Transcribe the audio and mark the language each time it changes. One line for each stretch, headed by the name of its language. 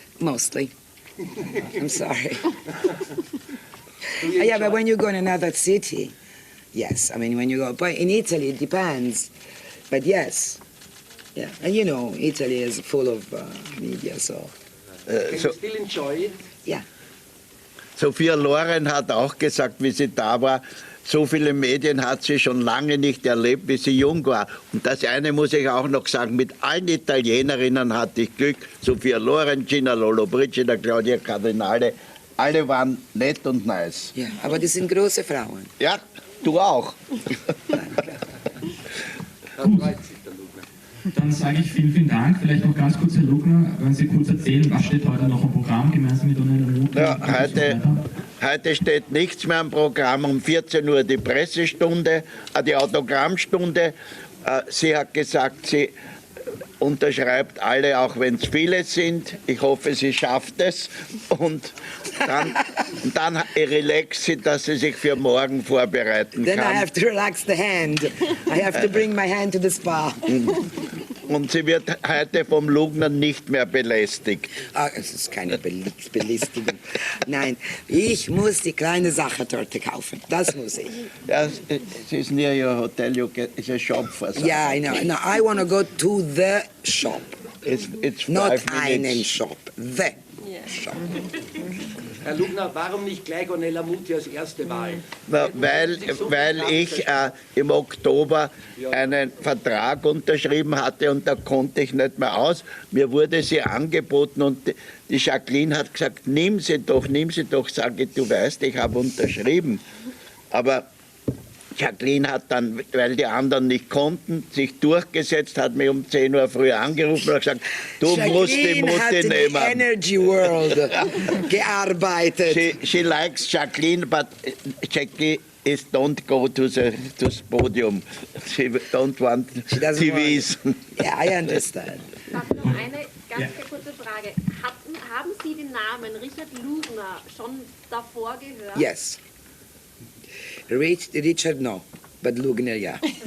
English: mostly. I'm sorry. Do you Yeah, but enjoy- when you go in another city, yes. I mean, when you go, but in Italy, it depends. But yes, yeah. And you know, Italy is full of media, so Can you still enjoy it? yeah.
German: Sophia Loren hat auch gesagt, wie sie da war, so viele Medien hat sie schon lange nicht erlebt, wie sie jung war. Und das eine muss ich auch noch sagen, mit allen Italienerinnen hatte ich Glück. Sophia Loren, Gina Lollobrigida, Claudia Cardinale, alle waren nett und nice. Ja, aber das sind große Frauen. Ja, du auch. Da freut sich der Lugner. Dann sage ich vielen Dank. Vielleicht noch ganz kurz, Herr Lugner, wenn Sie kurz erzählen, was steht heute noch im Programm gemeinsam mit Ornella Muti? Ja, heute steht nichts mehr am Programm. Um 14 Uhr die Pressestunde, die Autogrammstunde. Sie hat gesagt, sie unterschreibt alle, auch wenn es viele sind. Ich hoffe, sie schafft es. Und dann relaxt sie, dass sie sich für morgen vorbereiten
English: Then I
German: kann.
English: have to relax the hand. I have to bring my hand to the spa.
German: Und sie wird heute vom Lugner nicht mehr belästigt. Ah, es ist keine Belästigung. Nein, ich muss die kleine Sachertorte kaufen. Das muss ich. Ja, es ist
English: near your hotel, it's a shop for something. Yeah, I know. No, I want to go to the shop. It's Not 5
German: einen
English: minutes. Shop. The shop.
German: Herr Lugner, warum nicht gleich Ornella Muti als erste Wahl? Na, weil ich im Oktober einen Vertrag unterschrieben hatte und da konnte ich nicht mehr aus. Mir wurde sie angeboten und die Jacqueline hat gesagt, nimm sie doch. Sage ich, du weißt, ich habe unterschrieben. Aber Jacqueline hat dann, weil die anderen nicht konnten, sich durchgesetzt, hat mich um 10 Uhr früh angerufen und gesagt, du musst die Mutti hat nehmen. in Energy World gearbeitet.
English: She likes Jacqueline, but Jackie don't go to the podium. She don't want TVs. Yeah, I understand.
German: Darf ich noch eine ganz kurze Frage? Haben Sie den Namen Richard Lugner schon davor gehört?
English: Yes. Richard no, but Lugner ja.